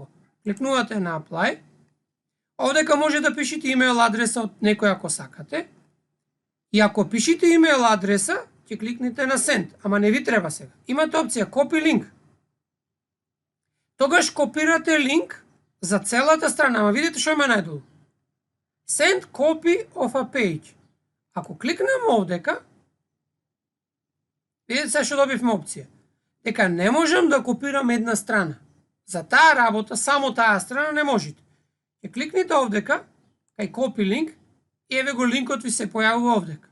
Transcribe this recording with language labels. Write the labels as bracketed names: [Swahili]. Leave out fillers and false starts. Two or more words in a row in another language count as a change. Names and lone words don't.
[Macedonian] Кликнувате на apply, овдека може да пишете имейл адреса од некој ако сакате, и ако пишете имейл адреса, ќе кликнете на send, ама не ви треба сега. Имате опција [English] copy link. [Macedonian] Тогаш копирате линк за целата страна, ама видите што има најдолу. [English] Send copy of a page. [Macedonian] Ако кликнеме овдека, видите се што добивме опција. Дека не можам да копирам една страна. За таа работа, само таа страна не можете. Ќе кликнете овдека, кај [English] copy link, [Macedonian] и еве го линкот ви се појавува овдека.